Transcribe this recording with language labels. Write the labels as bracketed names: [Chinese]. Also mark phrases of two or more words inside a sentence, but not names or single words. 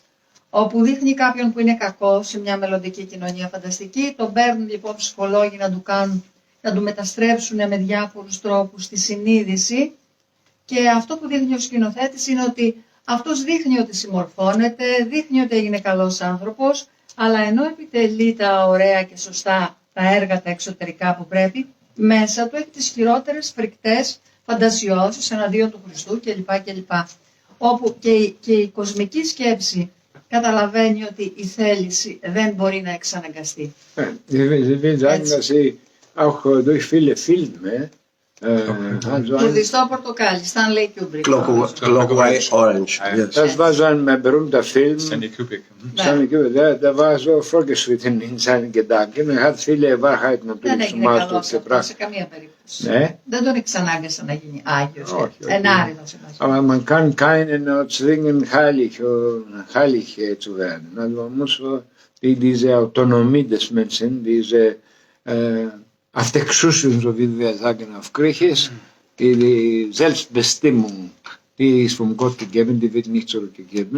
[Greek] Όπου δείχνει κάποιον που είναι κακό σε μια μελλοντική κοινωνία φανταστική, τον παίρνουν λοιπόν ψυχολόγοι να του μεταστρέψουν με διάφορους τρόπους τη συνείδηση και αυτό που δείχνει ο σκηνοθέτης είναι ότι αυτός δείχνει ότι συμμορφώνεται, δείχνει ότι έγινε καλός άνθρωπος, αλλά ενώ επιτελεί τα ωραία και σωστά τα έργα τα εξωτερικά που πρέπει, μέσα του έχει τις χειρότερες φρικτές φαντασιώσεις εναντίον του Χριστού κλπ. Όπου και η κοσμική σκέψη καταλαβαίνει ότι η θέληση δεν μπορεί να εξαναγκαστεί. [German] Auch durch viele Filme. [Greek] Κορδιστό Πορτοκάλι, Stanley Kubrick. Clockwork Orange. [German] Das war so ein berühmter Film. Stanley Kubrick. Der war so vorgeschritten in seinen Gedanken. Er hat viele Wahrheiten natürlich zum Ausdruck gebracht. [Greek] Σε καμία περίπτωση. Δεν τον εξανάγκασαν να γίνει Άγιος. Ενάρετος. [German] Aber man kann keinen zwingen, heilig zu werden. Also man muss diese Autonomie des Menschen, diese Αυτεξούσιον, so wie wir sagen auf Griechisch, die Selbstbestimmung, die ist vom Gott gegeben, die wird nicht zurückgegeben.